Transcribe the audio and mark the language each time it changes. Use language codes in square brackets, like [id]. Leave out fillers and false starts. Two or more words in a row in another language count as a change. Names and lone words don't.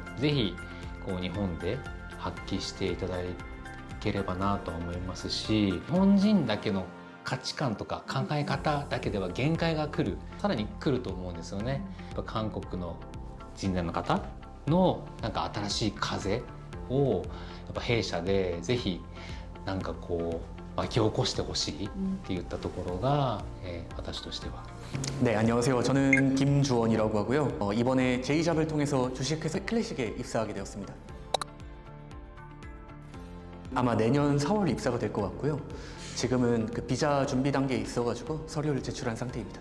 [ja] ぜひ日本で発揮していただければなと思いますし、日本人だけの価値観とか考え方だけでは限界がさらに来ると思うんですよね。韓国の人材の方の新しい風をやっぱ弊社でぜひなんかこう巻き起こしてほしいっていったところが、私としては [ko] 네, 안녕하세요. 저는 김주원이라고 하고요. 이번에 제이잡을 통해서 주식회사 클래식에 입사하게 되었습니다. 아마 내년 4월 입사가 될 것 같고요. 지금은 그 비자 준비 단계에 있어가지고 서류를 제출한 상태입니다.